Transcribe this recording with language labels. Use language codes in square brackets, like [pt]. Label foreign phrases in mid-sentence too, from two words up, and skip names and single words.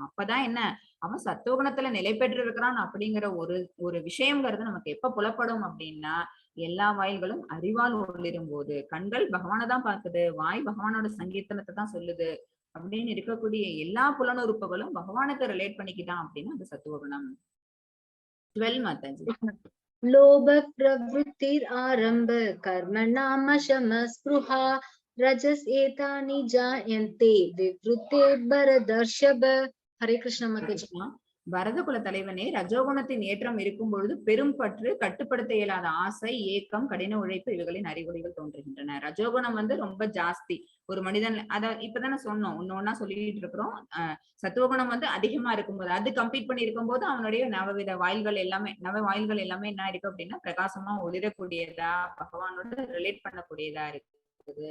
[ta] அப்பதான் என்ன, அவன் சத்துவகுணத்துல நிலை பெற்று இருக்கிறான் அப்படிங்கிற ஒரு விஷயம்ங்கிறது நமக்கு எப்ப புலப்படும் அப்படின்னா, எல்லா வாயில்களும் அறிவால் ஒளிரும் போது. கண்கள் பகவானை தான் பார்க்குது, வாய் பகவானோட சங்கீர்த்தனத்தை தான் சொல்லுது அப்படின்னு இருக்கக்கூடிய எல்லா புலனுறுப்புகளும் பகவானுக்கு ரிலேட் பண்ணிக்கிட்டான் அப்படின்னா அது சத்துவகுணம். 12 மாதாஜி. [sa] लोभ प्रवृत्तिर आरंभ कर्मणाम शम स्पृहा रजस एतानि जायन्ते विवृते भरदर्शभ. हरे कृष्ण माताजी. [ta] பரத குல தலைவனே, ரஜோகுணத்தின் ஏற்றம் இருக்கும் பொழுது பெரும் பற்று, கட்டுப்படுத்த இயலாத ஆசை, ஏக்கம், கடின உழைப்பு இவைகளின் அறிகுறிகள் தோன்றுகின்றன. ரஜோகுணம் ரொம்ப ஜாஸ்தி ஒரு மனிதன். அத இப்பதானே சொன்னோம், ஒன்னொன்னா சொல்லிட்டு இருக்கிறோம். சத்துவகுணம் அதிகமா இருக்கும்போது, அது கம்ப்ளீட் பண்ணி இருக்கும் போது அவனுடைய நவ வாயில்கள் எல்லாமே என்ன இருக்கு அப்படின்னா பிரகாசமா ஒளிரக்கூடியதா, பகவானோட ரிலேட் பண்ணக்கூடியதா இருக்குது.